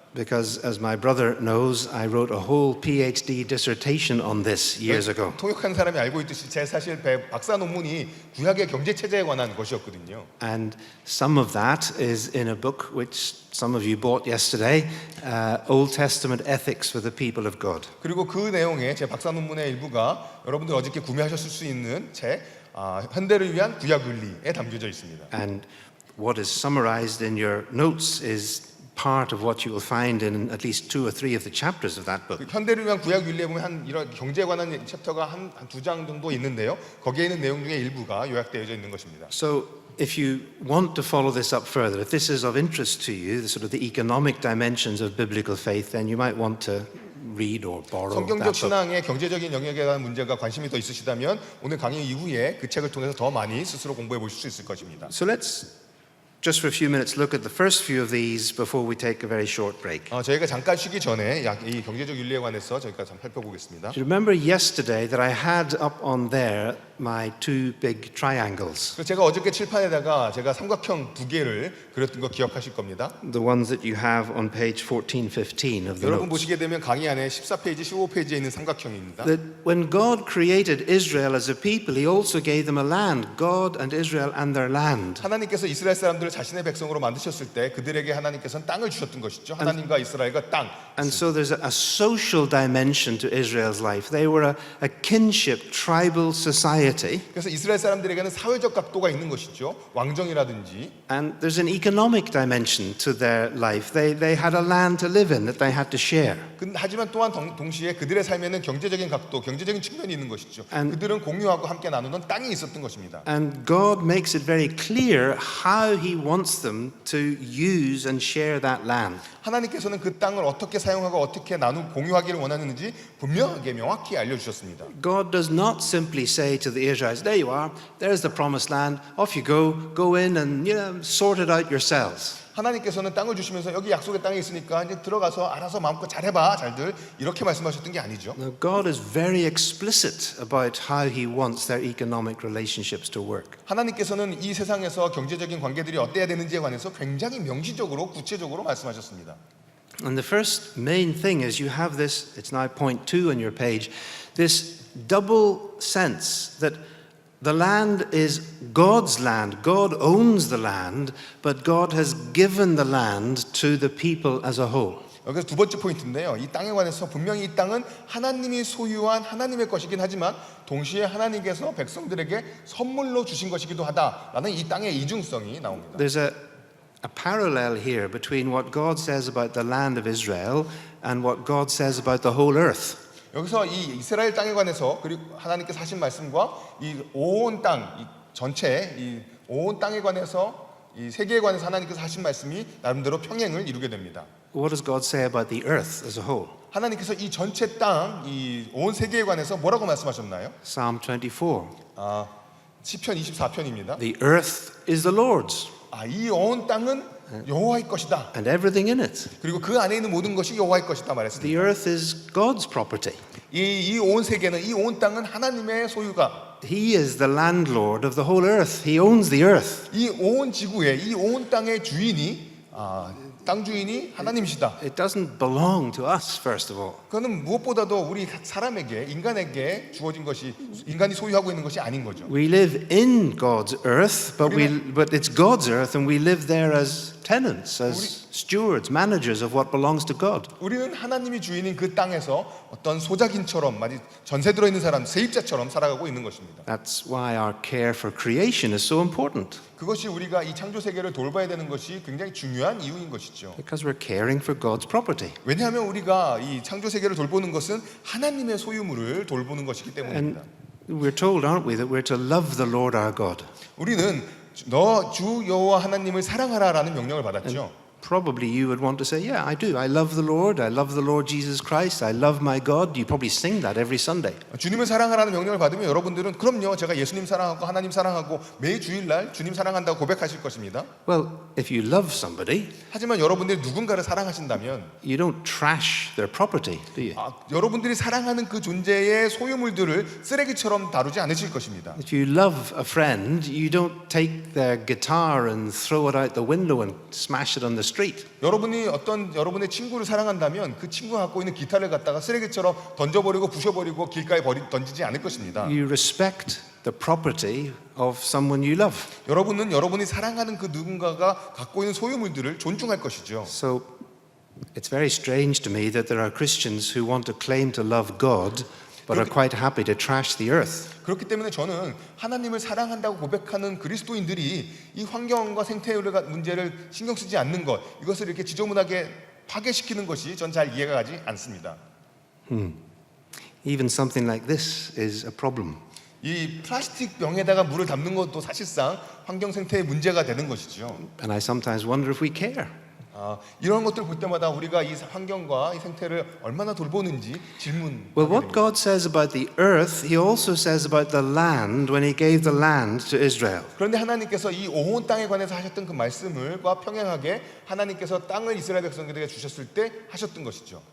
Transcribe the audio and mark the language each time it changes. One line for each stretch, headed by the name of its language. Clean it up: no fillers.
English: Because as my brother knows, I wrote a whole PhD dissertation on this years ago.
Korean: 통역하는 사람이 알고 있듯이 제 사실 박사 논문이 구약의 경제 체제에 관한 것이었거든요.
English: And some of that is in a book which some of you bought yesterday, Old Testament Ethics for the People of God.
Korean: 그리고 그 내용에 제 박사 논문의 일부가 여러분들 어저께 구매하셨을 수 있는 책 현대를 위한 구약 윤리에 담겨져 있습니다.
English: And what is summarized in your notes is part of what you will find in at least 2 or 3 of the chapters of that book.
Korean: 현대를 위한 구약 윤리에 보면 한 이런 경제에 관한 챕터가 한 2장 정도 있는데요. 거기에 있는 내용 중에 일부가 요약되어져 있는 것입니다.
English: So if you want to follow this up further, if this is of interest to you, the sort of the economic dimensions of biblical faith, then you might want to read or borrow
Korean: 성경적
English: that book.
Korean: 신앙의 경제적인 영역에 대한 문제가 관심이 더 있으시다면 오늘 강의 이후에 그 책을 통해서 더 많이 스스로 공부해 보실 수 있을 것입니다.
English: So let's just for a few minutes look at the first few of these before we take a very short break.
Korean: 저희가 잠깐 쉬기 전에 이 경제적 윤리에 관해서 저희가 좀 살펴보겠습니다.
English: Do you remember yesterday that I had up on there my 2 big triangles?
Korean: 제가 어저께 칠판에다가 제가 삼각형 2개를 그렸던 거 기억하실 겁니다.
English: The ones that you have on page 14, 15 of the
Korean: 여러분
English: notes.
Korean: 보시게 되면 강의 안에 14페이지, 15페이지에 있는 삼각형입니다.
English: That when God created Israel as a people, He also gave them a land, God and Israel and their land.
Korean: 하나님께서 이스라엘 사람들을 자신의 백성으로 만드셨을 때 그들에게 하나님께서는 땅을 주셨던 것이죠. 하나님과 이스라엘과 땅.
English: And so there's a social dimension to Israel's life. They were a kinship, tribal society. royalty,
Korean: 그래서 이스라엘 사람들에게는 사회적 각도가 있는 것이죠. 왕정이라든지.
English: and there's an economic dimension to their life. They had a land to live in that they had to share.
Korean: 하지만 또한 동시에 그들의 삶에는 경제적인 각도, 경제적인 측면이 있는 것이죠. 그들은 공유하고 함께 나누는 땅이 있었던 것입니다.
English: And God makes it very clear how He wants them to use and share that land.
Korean: 하나님께서는 그 땅을 어떻게 사용하고 어떻게 공유하기를 원하는지 분명하게 명확히 알려주셨습니다.
English: God does not simply say to the Israelites, there you are, there's the promised land, off you go in and sort it out yourselves.
Korean: 하나님께서는 땅을 주시면서 여기 약속의 땅에 있으니까 이제 들어가서 알아서 마음껏 잘해봐, 잘들 이렇게 말씀하셨던 게 아니죠.
English: Now, God is very explicit about how He wants their economic relationships to work.
Korean: 하나님께서는 이 세상에서 경제적인 관계들이 어때야 되는지에 관해서 굉장히 명시적으로 구체적으로 말씀하셨습니다.
English: And the first main thing is you have this, it's now point 2 on your page, this double sense that the land is God's land. God owns the land, but God has given the land to the people as a whole.
Korean: 여기서 두 번째 포인트인데요. 이 땅에 관해서 분명히 이 땅은 하나님이 소유한 하나님의 것이긴 하지만 동시에 하나님께서 백성들에게 선물로 주신 것이기도 하다라는 이 땅의 이중성이 나옵니다.
English: There's a parallel here between what God says about the land of Israel and what God says about the whole earth.
Korean: 여기서 이 이스라엘 땅에 관해서 그리고 하나님께서 하신 말씀과 이 온 땅, 이 전체 이 온 땅에 관해서 이 세계에 관해서 하나님께서 하신 말씀이 나름대로 평행을 이루게 됩니다.
English: What does God say about the earth as a whole?
Korean: 하나님께서 이 전체 땅, 이 온 세계에 관해서 뭐라고 말씀하셨나요?
English: Psalm 24.
Korean: 시편 24편입니다.
English: The earth is the Lord's
Korean: 이 온 땅은 여호와의 것이다.
English: and everything in it.
Korean: 그리고 그 안에 있는 모든 것이 여호와의 것이다
English: The
Korean: 말했습니다.
English: earth is God's property.
Korean: 이 온 세계는 이 온 땅은 하나님의 소유가
English: He is the landlord of the whole earth. He owns the earth.
Korean: 이 온 지구의 이 온 땅의 주인이 땅 주인이 하나님이시다.
English: It doesn't belong to us, first of all.
Korean: 그거는 무엇보다도 우리 사람에게 인간에게 주어진 것이 인간이 소유하고 있는 것이 아닌 거죠.
English: We live in God's earth, but it's God's earth, and we live there as tenants, as stewards, managers of what belongs to God.
Korean: 우리는 하나님이 주인인 그 땅에서 어떤 소작인처럼 마치 전세 들어 있는 사람, 세입자처럼 살아가고 있는 것입니다.
English: That's why our care for creation is so important,
Korean: 그것이 우리가 이 창조 세계를 돌봐야 되는 것이 굉장히 중요한 이유인 것이죠.
English: because we're caring for God's property.
Korean: 왜냐하면 우리가 이 창조 세계를 돌보는 것은 하나님의 소유물을 돌보는 것이기 때문입니다.
English: We're told, aren't we, that we're to love the Lord our God.
Korean: 우리는 너 주 여호와 하나님을 사랑하라라는 명령을 받았죠.
English: Probably you would want to say, yeah, I do. I love the Lord. I love the Lord Jesus Christ. I love my God. You probably sing that every Sunday.
Korean: 주님을 사랑하라는 명령을 받으면 여러분들은 그럼요, 제가 예수님 사랑하고 하나님 사랑하고 매일 주일날 주님 사랑한다고 고백하실 것입니다.
English: Well, if you love somebody,
Korean: 하지만 여러분들이 누군가를 사랑하신다면
English: you don't trash their property, do you?
Korean: 여러분들이 사랑하는 그 존재의 소유물들을 쓰레기처럼 다루지 않으실 것입니다.
English: If you love a friend, you don't take their guitar and throw it out the window and smash it on the street.
Korean: 여러분이 어떤 여러분의 친구를 사랑한다면 그 친구가 갖고 있는 기타를 갖다가 쓰레기처럼 던져버리고 부셔버리고 길가에 던지지 않을 것입니다.
English: You respect the property of someone you love.
Korean: 여러분은 여러분이 사랑하는 그 누군가가 갖고 있는 소유물들을 존중할 것이죠.
English: So it's very strange to me that there are Christians who want to claim to love God but are quite happy to trash the earth.
Korean: 그렇기 때문에 저는 하나님을 사랑한다고 고백하는 그리스도인들이 이 환경과 생태 문제를 신경 쓰지 않는 것, 이것을 이렇게 지저분하게 파괴시키는 것이 전 잘 이해가 가지 않습니다.
English: Even something like this is a problem.
Korean: 이 플라스틱 병에다가 물을 담는 것도 사실상 환경 생태의 문제가 되는 것이죠.
English: And I sometimes wonder if we care.
Korean: 이런 것들 볼 때마다 우리가 이 환경과 이 생태를 얼마나 돌보는지 질문.
English: Well, what God says about the earth, He also says about the land when He gave the land to Israel.
Korean: 그런데 하나님께서 이 온 땅에 관해서 하셨던 그 말씀을과 평행하게 하나님께서 땅을 이스라엘 백성들에게 주셨을 때 하셨던 것이죠.